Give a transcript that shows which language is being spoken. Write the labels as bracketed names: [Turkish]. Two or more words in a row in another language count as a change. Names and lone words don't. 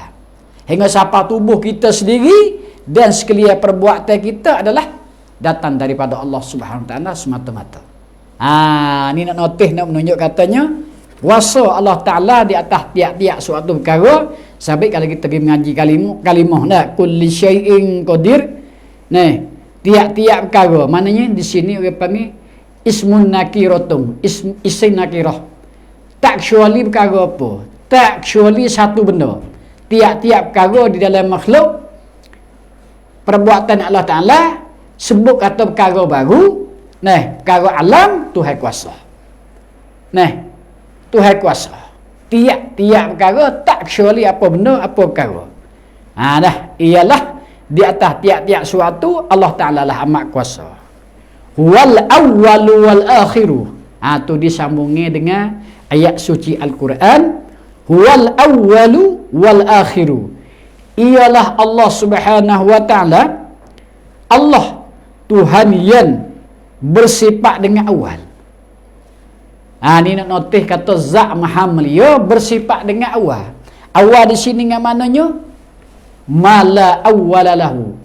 [Malay] Hingga siapa tubuh kita sendiri dan sekalian perbuatan kita adalah datang daripada Allah Subhanahu wa taala semata-mata. Ni nak notis, nak menunjuk katanya kuasa Allah Taala di atas tiap-tiap suatu perkara. Sabit kalau kita pergi mengaji kalimah nak [Arabic] كل شيء قدير. [Malay] Tiap-tiap perkara maknanya di sini orang panggil [Arabic] اسم نكرة اسم نكرة. [Malay] Tak kecuali perkara apa, tak kecuali satu benda. Tiap-tiap perkara di dalam makhluk perbuatan Allah Ta'ala sebut kata perkara baru. Perkara alam Tuhan kuasa. Tuhan kuasa. Tiap-tiap perkara tak kecuali apa benda, apa perkara. Ialah di atas tiap-tiap suatu Allah Ta'ala lah amat kuasa. [Arabic] والأول والآخر. [Malay] Tu disambungi dengan ayat suci Al-Quran. [Arabic] والأول والآخر. [Malay] Ialah Allah Subhanahu wa taala, Allah Tuhan yang bersifat dengan awal. Ni nak notis kata zat maha mulia bersifat dengan awal. Awal di sini dengan maknanya [Arabic] ما لا أول له.